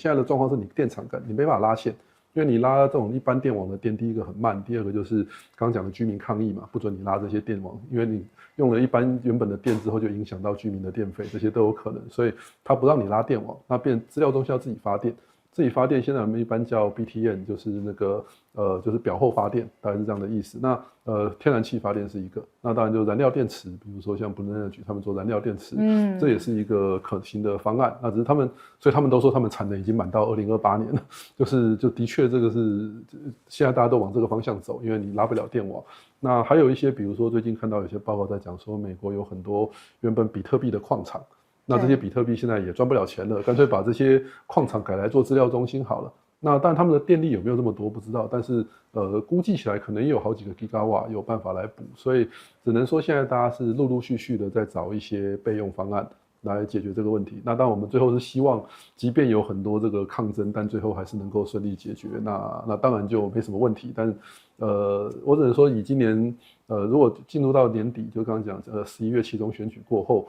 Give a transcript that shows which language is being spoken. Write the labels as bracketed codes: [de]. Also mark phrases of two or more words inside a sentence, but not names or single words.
[zh] 現在的狀況是你電廠你沒辦法拉線。因為你拉這種一般電網的電，第一個很慢，第二個就是剛剛講的居民抗議嘛，不准你拉這些電網，因為你用了一般原本的電之後，就影響到居民的電費，這些都有可能，所以他不讓你拉電網，那變資料中心要自己發電，自己發電現在我們一般叫 BTN， 就是那個就是表後發電，大概是這樣的意思。那天然氣發電是一個，那當然就燃料電池，比如說像 Blue Energy 他們做燃料電池，這也是一個可行的方案。那只是所以他們都說他們產能已經滿到2028年了，就的確這個是現在大家都往這個方向走，因為你拉不了電網。那還有一些，比如說最近看到有些報告在講說，美國有很多原本比特幣的礦場，那這些比特幣現在也賺不了錢了，乾脆把這些礦場改來做資料中心好了。那當然他們的電力有沒有這麼多不知道，但是估計起來可能也有好幾個 gigawatt 有辦法來補，所以只能說現在大家是陸陸續續的在找一些備用方案來解決這個問題。那當然我們最後是希望，即便有很多這個抗爭，但最後還是能夠順利解決。那當然就沒什麼問題。但我只能說以今年如果進入到年底，就剛剛講11月期中選舉過後。